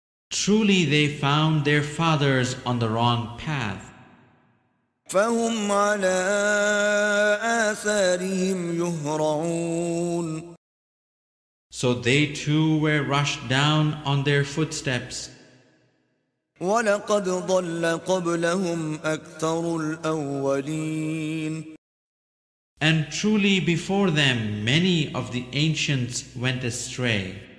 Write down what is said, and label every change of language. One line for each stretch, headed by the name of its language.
English: Truly they found their fathers on the wrong path.
Arabic: فهم على آثارهم يهرعون.
English: So they too were rushed down on their footsteps.
Arabic: ولقد ضل قبلهم أكثر الأولين.
English: And truly before them many of the ancients went astray.